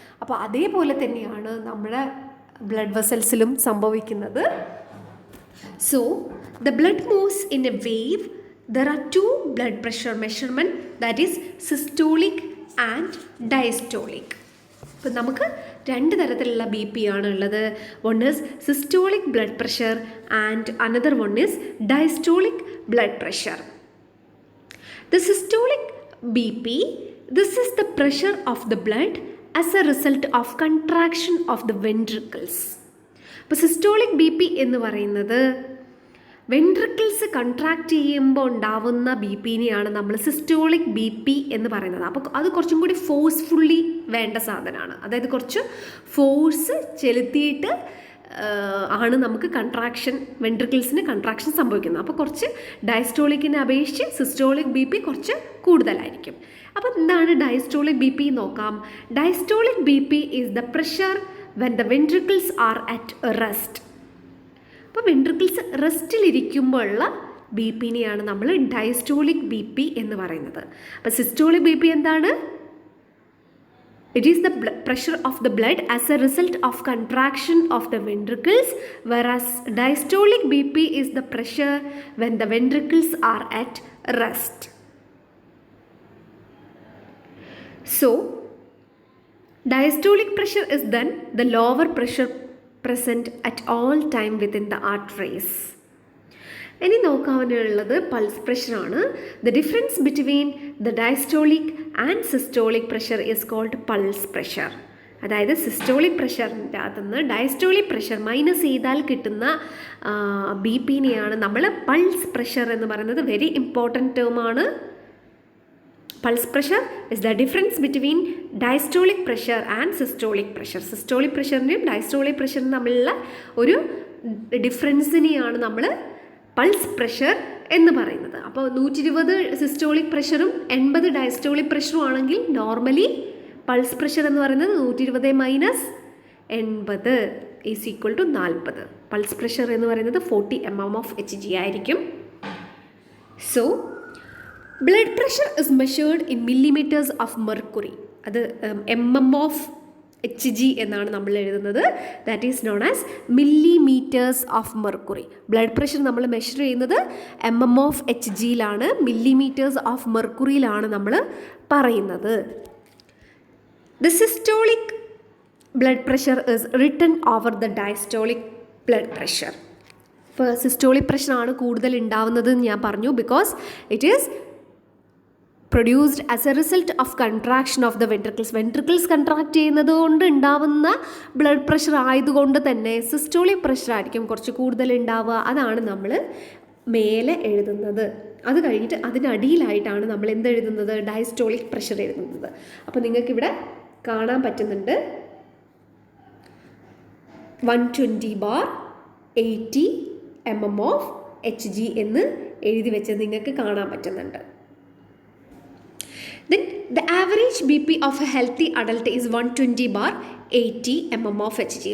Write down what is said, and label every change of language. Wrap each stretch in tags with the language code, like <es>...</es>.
<ml>അപ്പോൾ അതേപോലെ തന്നെയാണ് നമ്മുടെ ബ്ലഡ് വെസൽസിലും സംഭവിക്കുന്നത്.</ml> <en>So the blood moves in a wave. There are two blood pressure measurement, that is systolic and diastolic.</en> <ml>അപ്പോൾ നമുക്ക് 2 തരത്തിലുള്ള BP ആണ് ഉള്ളത്.</ml> <en>One is systolic blood pressure and another one is diastolic blood pressure. The systolic BP, this is the pressure of the blood as a result of contraction of the ventricles.</en> <ml>അപ്പോൾ systolic BP എന്ന് പറയുന്നത് ventricles contract ചെയ്യുമ്പോൾ ഉണ്ടാവുന്ന BPനെയാണ് നമ്മൾ systolic BP എന്ന് പറയുന്നത്. അപ്പോൾ അത് കുറച്ചും കൂടി ഫോഴ്സ്ഫുള്ളി വേണ്ട സാധനമാണ്. അതായത് കുറച്ച് ഫോഴ്സ് ചെലുത്തിയിട്ട് ആണ് നമുക്ക് വെൻട്രിക്കിൾസിന് കൺട്രാക്ഷൻ സംഭവിക്കുന്നത്. അപ്പോൾ കുറച്ച് ഡയസ്റ്റോളിക്കിനെ അപേക്ഷിച്ച് സിസ്റ്റോളിക് BP കുറച്ച് കൂടുതലായിരിക്കും. അപ്പോൾ എന്താണ് ഡയസ്റ്റോളിക് BP നോക്കാം.</ml> <en>Diastolic BP is the pressure when the ventricles are at rest.</en> <ml>അപ്പോൾ വെൻട്രിക്കിൾസ് റെസ്റ്റിലിരിക്കുമ്പോഴുള്ള BPനെയാണ് നമ്മൾ ഡയസ്റ്റോളിക് BP എന്ന് പറയുന്നത്. അപ്പോൾ സിസ്റ്റോളിക് BP എന്താണ്?</ml> <en>It is the pressure of the blood as a result of contraction of the ventricles, whereas diastolic BP is the pressure when the ventricles are at rest. So diastolic pressure is then the lower pressure present at all time within the arteries.</en> <ml>ഇനി നോക്കാനുള്ളത് pulse പ്രഷറാണ്.</ml> <en>The difference between the diastolic and systolic pressure is called pulse pressure.</en> <ml>അതായത് systolic പ്രഷറിൻ്റെ അകത്തുനിന്ന് diastolic pressure minus ചെയ്താൽ കിട്ടുന്ന BPനെയാണ് നമ്മൾ pulse pressure എന്ന് പറയുന്നത്.</ml> <en>very important</en> <ml>ടേമാണ്</ml> <en>Pulse pressure is the difference between diastolic pressure and systolic pressure.</en> <ml>Systolic pressure-നെയും diastolic pressure-നും തമ്മിലുള്ള ഒരു ഡിഫറൻസിനെയാണ് നമ്മൾ പൾസ് പ്രഷർ എന്ന് പറയുന്നത്. അപ്പോൾ 120 സിസ്റ്റോളിക് പ്രഷറും 80 ഡയസ്റ്റോളിക് പ്രഷറും ആണെങ്കിൽ നോർമലി പൾസ് പ്രഷർ എന്ന് പറയുന്നത് 120 minus 80 is equal to 40. Pulse pressure എന്ന് പറയുന്നത് 40 mmHg ആയിരിക്കും.</ml> <en>So blood pressure is measured in millimeters of mercury.</en> <ml>അത് mmHg എന്നാണ് നമ്മൾ എഴുതുന്നത്.</ml> <en>That is known as millimetres of mercury.</en> <ml>Blood pressure നമ്മൾ മെഷർ ചെയ്യുന്നത് mmHgയിലാണ്, മില്ലിമീറ്റേഴ്സ് ഓഫ് മെർക്കുറിയിലാണ് നമ്മൾ പറയുന്നത്.</ml> <en>The systolic blood pressure is written over the diastolic blood pressure.</en> <ml>ഇപ്പോൾ systolic പ്രഷറാണ് കൂടുതൽ ഉണ്ടാവുന്നത് എന്ന് ഞാൻ പറഞ്ഞു.</ml> <en>Because it is produced as a result of contraction of the ventricles.</en> <ml>Ventricles contract ചെയ്യുന്നത് കൊണ്ട് ഉണ്ടാവുന്ന ബ്ലഡ് പ്രഷർ ആയതുകൊണ്ട് തന്നെ സിസ്റ്റോളിക് പ്രഷർ ആയിരിക്കും കുറച്ച് കൂടുതൽ ഉണ്ടാവുക. അതാണ് നമ്മൾ മേലെ എഴുതുന്നത്. അത് കഴിഞ്ഞിട്ട് അതിനടിയിലായിട്ടാണ് നമ്മൾ എന്തെഴുതുന്നത്, ഡയസ്റ്റോളിക് പ്രഷർ എഴുതുന്നത്. അപ്പോൾ നിങ്ങൾക്കിവിടെ കാണാൻ പറ്റുന്നുണ്ട് 120/80 mmHg എന്ന് എഴുതി വെച്ചത് നിങ്ങൾക്ക് കാണാൻ പറ്റുന്നുണ്ട്.</ml> <en>Then the average BP of a healthy adult is 120/80 mmHg.</en>